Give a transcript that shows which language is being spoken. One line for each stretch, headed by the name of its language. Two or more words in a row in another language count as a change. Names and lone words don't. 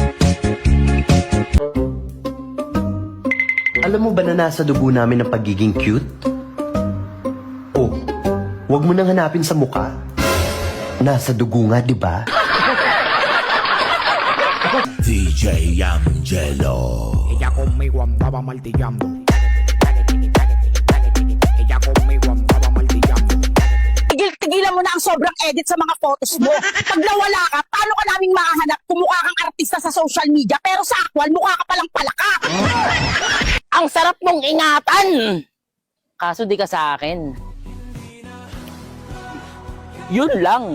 Filipino: Alam mo ba na nasa dugo namin ang pagiging cute? Oh, wag mo nang hanapin sa muka. Nasa dugo nga, di ba? DJ Angelo.
Spanish: Ella conmigo andaba martillando. Ella conmigo andaba martillando.
Filipino: Tigilan mo na ang sobrang edit sa mga photos mo. Pag nawala ka, paano ka naming makahanap kung mukha kang artista sa
English: social media
Filipino: pero sa actual, mukha ka palang palaka. Ang sarap mong ingatan. Kaso di ka sa akin. Yun lang.